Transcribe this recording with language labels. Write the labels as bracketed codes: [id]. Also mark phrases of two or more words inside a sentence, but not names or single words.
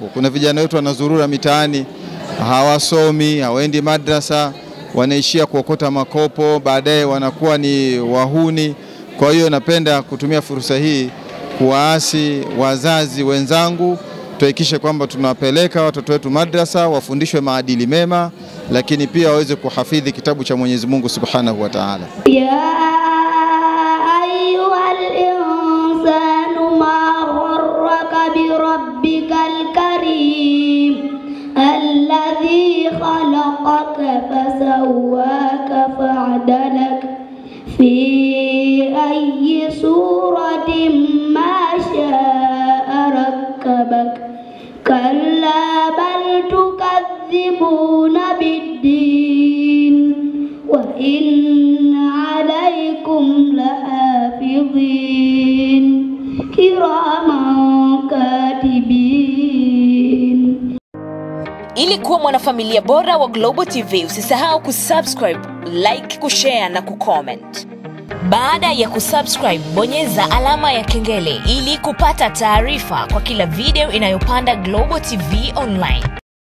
[sw] Kuna vijana wetu wanazurura mitaani, hawasomi, hawaendi madrasa, wanaishia kuokota makopo, baadaye wanakuwa ni wahuni. Kwa hiyo napenda kutumia fursa hii kuwaasi wazazi wenzangu, tuhakikishe kwamba tunawapeleka watoto wetu madrasa, wafundishwe maadili mema, lakini pia waweze kuhafidhi kitabu cha Mwenyezi Mungu [ar] سبحانه وتعالى. يا أيها الإنسان ما غرك بربك الكريم الذي خلقك فسواك فعدلك في أي صورة ما شاء ركبك. كلا بل تكذبون بالدين وإن عليكم لحافظين كراما كاتبين. [sw] Ili kuwa mwanafamilia bora wa Global TV, usisahau kusubscribe, like, kushare na kucomment. Baada ya kusubscribe, bonyeza alama ya kengele ili kupata taarifa kwa kila video inayopanda Global TV Online.